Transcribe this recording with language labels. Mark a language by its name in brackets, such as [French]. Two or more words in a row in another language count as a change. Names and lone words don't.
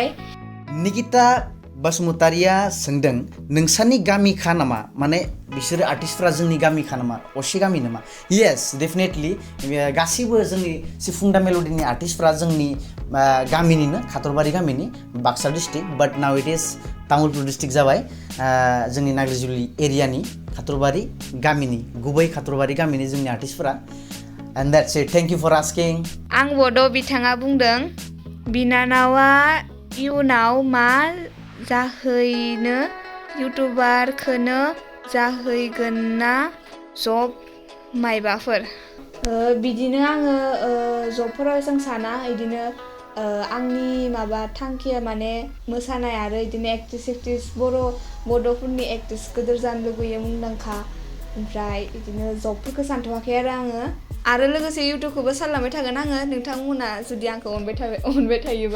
[Bodo] निकिता बसुमतारिया सोंदों नोंसानि गामिखा नामा माने बिसोरो आर्टिस्टफ्रा जोंनि गामिखा नामा असे गामि नामा [English] yes definitely [Bodo] गासैबो जोंनि सिफुं दा मेल'डिनि आर्टिस्टफ्रा जोंनि गामिनिनो खाथरबारि गामिनि बाक्सा डिस्ट्रिक्ट [English] but now it is [Bodo] तामुलपुर डिस्ट्रिक्ट जाबाय जोंनि नाग्रिजुलि एरियानि खाथरबारि गामिनि गुबै खाथरबारि गामिनि जोंनि आर्टिस्टफ्रा [English] and that's it thank you for asking [Bodo] आं बड' बिथाङा बुंदों बिनानावा इयुनाव मा जाहैनो इउटुबारखौनो जाहैगोन ना जब मायबाफोर बिदिनो आङो जबफोराव जों साना बिदिनो आंनि माबा थांखिया माने मोसानाय आरो बिदिनो एक्ट्रिस बड'फोरनि एक्ट्रिस गिदिर जानो लुगैयो मुंदांखा ओमफ्राय बिदिनो जबफोरखौ सानथ'वाखै आरो लोगोसे इउटुबखौबो सालायलांबाय थागोन आङो नोंथांमोना जुदि आंखौ अनबाय थायोबा